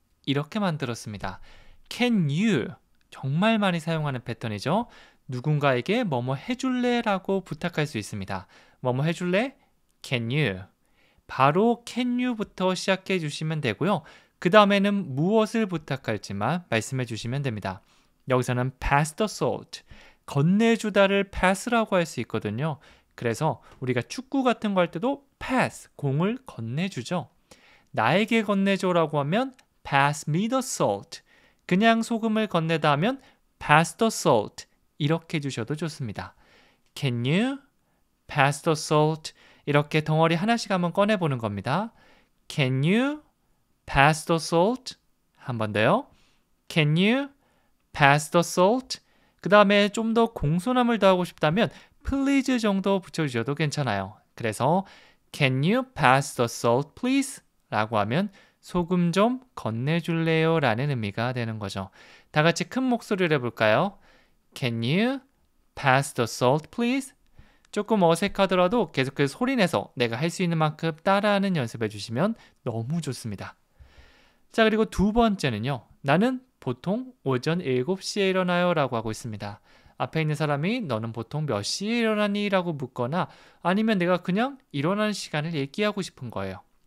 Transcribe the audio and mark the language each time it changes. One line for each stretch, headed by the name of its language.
Korean: 이렇게 만들었습니다.
English: Can you
Korean: 정말 많이 사용하는 패턴이죠. 누군가에게 뭐뭐 해줄래? 라고 부탁할 수 있습니다. 뭐뭐 해줄래?
English: Can you?
Korean: 바로
English: can you
Korean: 부터 시작해 주시면 되고요. 그 다음에는 무엇을 부탁할지만 말씀해 주시면 됩니다. 여기서는
English: pass the salt,
Korean: 건네주다를 pass라고 할 수 있거든요. 그래서 우리가 축구 같은 거 할 때도 pass, 공을 건네주죠. 나에게 건네줘라고 하면
English: pass me the salt,
Korean: 그냥 소금을 건네다 하면
English: pass the salt
Korean: 이렇게 해주셔도 좋습니다.
English: Can you pass the salt?
Korean: 이렇게 덩어리 하나씩 한번 꺼내보는 겁니다.
English: Can you pass the salt?
Korean: 한 번 더요.
English: Can you pass the salt?
Korean: 그 다음에 좀 더 공손함을 더하고 싶다면 please 정도 붙여주셔도 괜찮아요. 그래서
English: Can you pass the salt please?
Korean: 라고 하면 소금 좀 건네줄래요? 라는 의미가 되는 거죠. 다 같이 큰 목소리를 해볼까요?
English: Can you pass the salt please?
Korean: 조금 어색하더라도 계속해서 소리내서 내가 할 수 있는 만큼 따라하는 연습해 주시면 너무 좋습니다. 자, 그리고 두 번째는요. 나는 보통 오전 7시에 일어나요 라고 하고 있습니다. 앞에 있는 사람이 너는 보통 몇 시에 일어나니? 라고 묻거나 아니면 내가 그냥 일어나는 시간을 얘기하고 싶은 거예요.